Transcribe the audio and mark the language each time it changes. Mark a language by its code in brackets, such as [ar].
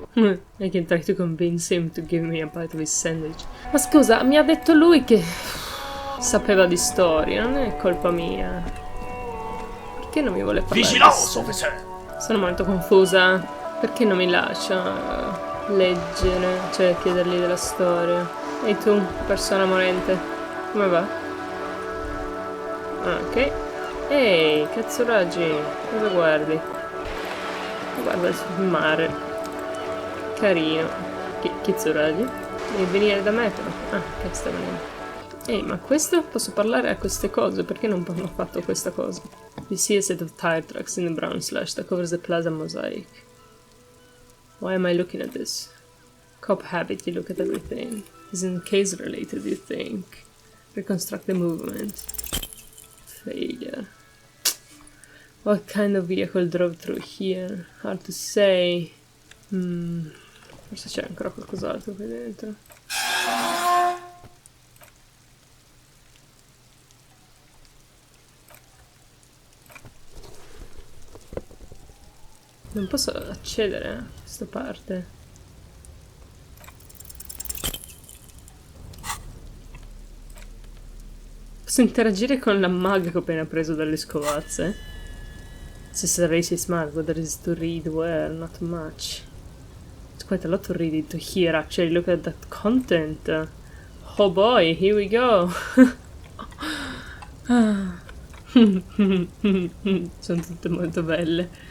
[en] I can try to convince him to give me a bite of his sandwich. [it] Ma scusa, mi ha detto lui che... sapeva di storia, non è colpa mia. Perché non mi vuole parlare? [en] Vigilance, officer! [it] Sono molto confusa. Perché non mi lascia leggere, cioè chiedergli della storia? E tu, persona morente, come va? Ok. Ehi, cazzuraggi, cosa guardi? Guarda il mare. Carino. Cazzuraggi? Devi venire da me però. Che sta venendo. Ehi, ma questo? Posso parlare a queste cose? Perché non ho fatto questa cosa? [en] You see a set of tire tracks in the brown slush that covers the plaza mosaic. Why am I looking at this? Cop habit, you look at everything. Isn't case related, you think? Reconstruct the movement. Failure. What kind of vehicle drove through here? Hard to say. [it] Forse c'è ancora qualcos'altro qui dentro. Non posso accedere a questa parte. Posso interagire con la mag che ho appena preso dalle scovazze? [en] It's just a racist mag, but there is to read where, not much. It's quite a lot to read into here, actually. Look at that content. Oh boy, here we go. [it] Sono tutte molto belle.